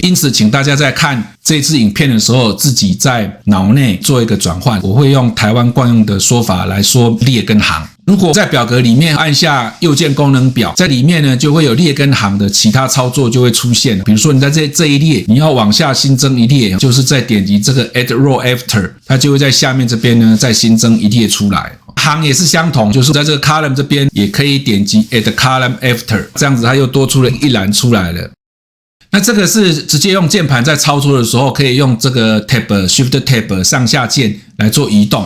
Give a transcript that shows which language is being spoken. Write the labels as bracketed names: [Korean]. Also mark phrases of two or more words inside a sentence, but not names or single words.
[Chinese] 因此請大家在看這支影片的時候，自己在腦內做一個轉換。我會用台灣慣用的說法來說列跟行。如果在表格裡面按下右鍵功能表，在裡面呢就會有列跟行的其他操作就會出現。比如說你在這一列，你要往下新增一列，就是再點擊這個 [English] Add Row After， [Chinese] 它就會在下面這邊呢再新增一列出來。行也是相同，就是在這個 Column 這邊也可以點擊 [English] Add Column After， [Chinese] 這樣子它又多出了一欄出來了。那這個是直接用鍵盤在操作的時候，可以用這個 [English] Shift Tab [Chinese] 上下鍵來做移動。